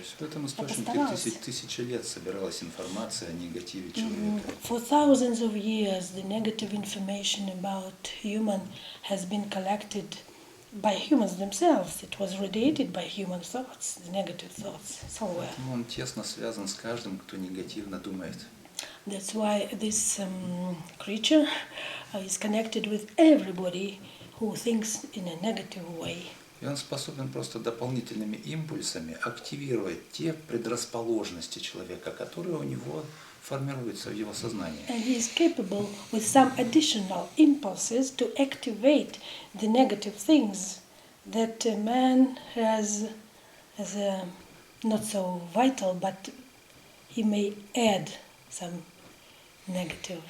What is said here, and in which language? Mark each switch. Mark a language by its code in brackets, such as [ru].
[ru] То есть в этом источнике постарался. тысячи лет собиралась информация о негативе человека. [en] For thousands of years, the negative information about human has been collected by humans themselves. It was radiated by human thoughts, the negative thoughts, somewhere. [ru] Он тесно связан с каждым, кто негативно думает. [en] That's why this creature is connected with everybody who thinks in a negative way. [ru] И он способен просто дополнительными импульсами активировать те предрасположенности человека, которые у него формируются в его сознании. [en] And he is capable with some additional impulses to activate the negative things that a man has as a not so vital, but he may add some negative